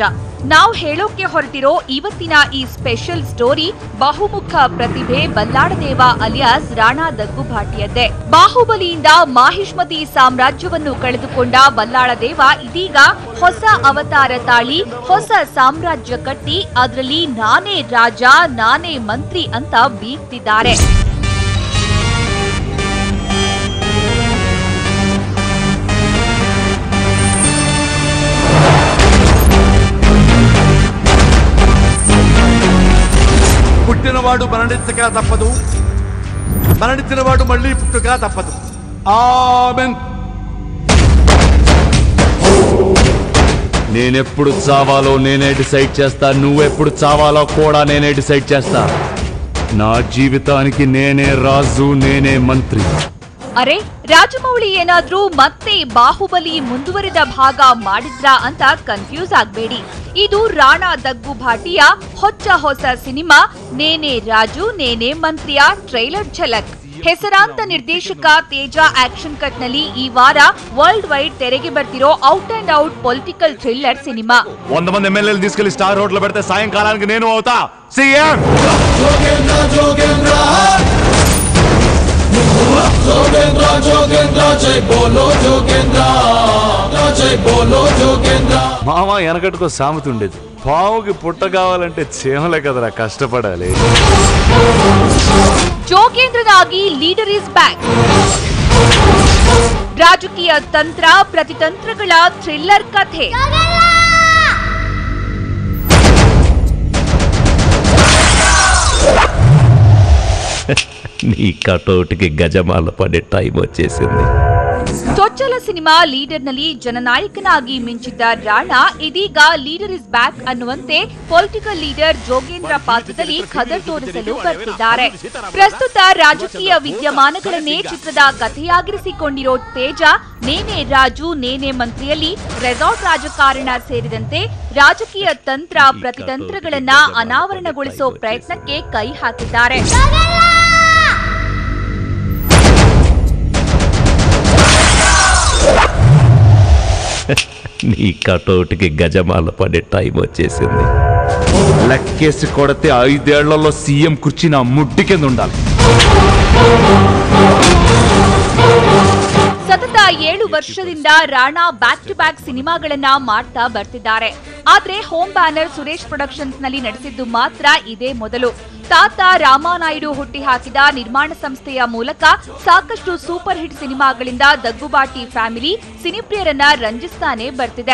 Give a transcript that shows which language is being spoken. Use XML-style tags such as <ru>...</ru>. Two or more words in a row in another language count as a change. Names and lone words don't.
<kn>ನಾವು ಹೇಳೋಕೆ ಹೊರಟಿರೋ ಇವತ್ತಿನ ಈ</kn> <en>special story</en> <kn>ಬಹುಮುಖ ಪ್ರತಿಭೆ ಬಲ್ಲಾಳದೇವ ಅಲಿಯಾಸ್ ರಾಣಾ ದಗ್ಗುಭಾಟಿಯದ್ದೇ. ಬಾಹುಬಲಿಯಿಂದ ಮಾಹಿಷ್ಮತಿ ಸಾಮ್ರಾಜ್ಯವನ್ನು ಕಳೆದುಕೊಂಡ ಬಲ್ಲಾಳದೇವ ಇದೀಗ ಹೊಸ ಅವತಾರ ತಾಳಿ ಹೊಸ ಸಾಮ್ರಾಜ್ಯ ಕಟ್ಟಿ ಅದರಲ್ಲಿ ನಾನೇ ರಾಜ ನಾನೇ ಮಂತ್ರಿ ಅಂತ ಬೀಗ್ತಿದ್ದಾರೆ.</kn> <te>పుట్టినవాడు మరణించక తప్పదు, మరణించినవాడు మళ్ళీ పుట్టుక తప్పదు. ఆమెన్. నేనెప్పుడు చావాలో నేనే డిసైడ్ చేస్తా, నువ్వెప్పుడు చావాలో కూడా నేనే డిసైడ్ చేస్తా. నా జీవితానికి నేనే రాజు నేనే మంత్రి.</te> <kn>ಅರೆ, ರಾಜಮೌಳಿ ಏನಾದ್ರೂ ಮತ್ತೆ ಬಾಹುಬಲಿ ಮುಂದುವರಿದ ಭಾಗ ಮಾಡಿದ್ರಾ ಅಂತ ಕನ್ಫ್ಯೂಸ್ ಆಗ್ಬೇಡಿ. ಇದು ರಾಣಾ ದಗ್ಗುಭಾಟಿಯ ಹೊಸ ಸಿನಿಮಾ ನೇನೇ ರಾಜು ನೇನೇ ಮಂತ್ರಿಯ ಟ್ರೈಲರ್ ಝಲಕ್. ಹೆಸರಾಂತ ನಿರ್ದೇಶಕ ತೇಜ</kn> <en>action cut</en> <kn>ನಲ್ಲಿ ಈ ವಾರ</kn> <en>world wide</en> <kn>ತೆರೆಗೆ ಬರ್ತಿರೋ</kn> <en>out and out political thriller</en> <kn>ಸಿನಿಮಾ.</kn> <te>100 మంది ఎమ్మెల్యేలు తీసుకెళ్లి</te> <en>star hotel</en> <te>పెడితే సాయంకాలానికి నేను అవుతా సీఎం.</te> <hi>जोगेंद्र जोगेंद्र जय बोलो जोगेंद्र जय बोलो जोगेंद्र.</hi> <te>మామ వెనకట్టుకో సామెత ఉండేది, పావుకి పుట్ట కావాలంటే చీమలే కదరా కష్టపడాలి.</te> <kn>ಜೋಗೇಂದ್ರನಾಗಿ</kn> <en>leader is back.</en> <kn>ರಾಜಕೀಯ ತಂತ್ರ ಪ್ರತಿತಂತ್ರಗಳ ಥ್ರಿಲ್ಲರ್ ಕಥೆ.</kn> <te>నీ కటౌట్కి గజమాల పడే టైం వచ్చేసింది.</te> <kn>ಚೊಚ್ಚಲ ಸಿನಿಮಾ ಲೀಡರ್ ನಲ್ಲಿ ಜನನಾಯಕನಾಗಿ ಮಿಂಚಿದ್ದ ರಾಣಾ ಇದೀಗ</kn> <en>leader is back</en> <kn>ಅನ್ನುವಂತೆ</kn> <en>political leader</en> <kn>ಜೋಗೇಂದ್ರ ಪಾತ್ರದಲ್ಲಿ ಖದರ್ ತೋರಿಸಲು ಬರ್ತಿದ್ದಾರೆ. ಪ್ರಸ್ತುತ ರಾಜಕೀಯ ವಿದ್ಯಮಾನಗಳನ್ನೇ ಚಿತ್ರದ ಕಥೆಯಾಗಿರಿಸಿಕೊಂಡಿರೋ ತೇಜ ನೇನೇ ರಾಜು ನೇನೇ ಮಂತ್ರಿಯಲ್ಲಿ ರೆಸಾರ್ಟ್ ರಾಜಕಾರಣ ಸೇರಿದಂತೆ ರಾಜಕೀಯ ತಂತ್ರ ಪ್ರತಿತಂತ್ರಗಳನ್ನ ಅನಾವರಣಗೊಳಿಸೋ ಪ್ರಯತ್ನಕ್ಕೆ ಕೈ ಹಾಕಿದ್ದಾರೆ.</kn> <te>నీ కటౌట్కి గజమాల పడే టైం వచ్చేసింది. లెక్కేసి కొడితే 5 ఏళ్లలో సీఎం కుర్చీ నా ముడ్డి కింద ఉండాలి.</te> <kn>ಸತತ 7 ವರ್ಷದಿಂದ ರಾಣಾ</kn> <en>back to back</en> <kn>ಸಿನಿಮಾಗಳನ್ನ ಮಾಡ್ತಾ ಬರ್ತಿದ್ದಾರೆ. ಆದ್ರೆ</kn> <en>home banner</en> <kn>ಸುರೇಶ್ ಪ್ರೊಡಕ್ಷನ್ಸ್ ನಲ್ಲಿ ನಡೆಸಿದ್ದು ಮಾತ್ರ ಇದೇ ಮೊದಲು. ತಾತ ರಾಮಾನಾಯ್ಡು ಹುಟ್ಟಿ ಹಾಕಿದ ನಿರ್ಮಾಣ ಸಂಸ್ಥೆಯ ಮೂಲಕ ಸಾಕಷ್ಟು</kn> <en>super hit</en> <kn>ಸಿನಿಮಾಗಳಿಂದ ದಗ್ಗುಬಾಟಿ ಫ್ಯಾಮಿಲಿ ಸಿನಿಪ್ರಿಯರನ್ನ ರಂಜಿಸ್ತಾನೆ ಬರ್ತಿದೆ.</kn>